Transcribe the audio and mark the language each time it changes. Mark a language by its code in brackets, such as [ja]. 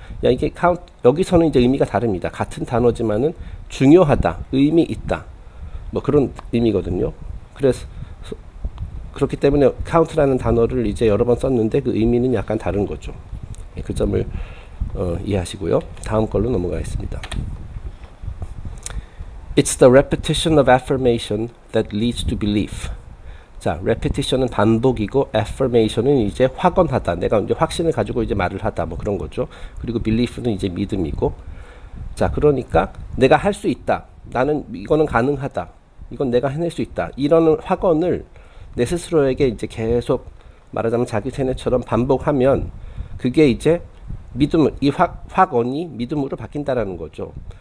[ko] 이게 여기서는 이제 의미가 다릅니다. 같은 단어지만은 중요하다, 의미 있다, 뭐 그런 의미거든요. 그래서 그렇기 때문에 카운트라는 단어를 이제 여러 번 썼는데 그 의미는 약간 다른 거죠. 그 점을 이해하시고요. 다음 걸로 넘어가겠습니다. [en] It's the repetition of affirmation that leads to belief. [ko] 자, repetition은 반복이고, affirmation은 이제 확언하다. 내가 이제 확신을 가지고 이제 말을 하다, 뭐 그런 거죠. 그리고 belief는 이제 믿음이고. 자, 그러니까 내가 할 수 있다. 나는 이거는 가능하다. 이건 내가 해낼 수 있다. 이런 확언을 내 스스로에게 이제 계속, 말하자면 자기 세뇌처럼 반복하면 그게 이제 이 확언이 믿음으로 바뀐다라는 거죠.